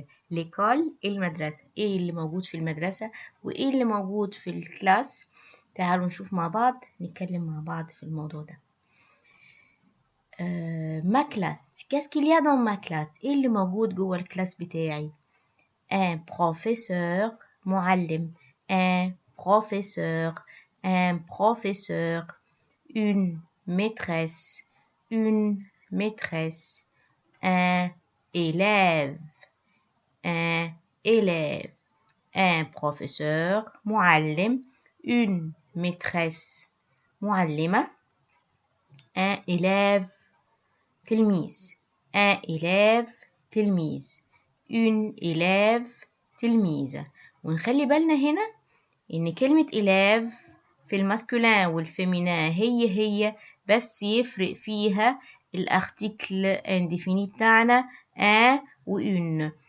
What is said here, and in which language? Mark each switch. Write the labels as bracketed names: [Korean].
[Arabic] ليكول المدرسة، إيه اللي موجود في المدرسة وإيه اللي موجود في الكلاس. تعالوا نشوف مع بعض، نتكلم مع بعض في الموضوع ده. [French] ما كلاس، qu'est-ce qu'il y a dans ma classe؟ [Arabic] ايه اللي موجود جوه الكلاس بتاعي؟ [French] un professeur، معلم. un professeur، un professeur. une maîtresse، une maîtresse. un élève، un élève. un professeur، معلم. une maîtresse، معلمة. un élève، تلميذ. un élève، تلميذ. une élève، تلميذة. [Arabic] ونخلي بالنا هنا إن كلمة élève في الماسكولين والفيمينين هي بس يفرق فيها الارتيكل انديفيني بتاعنا un و une.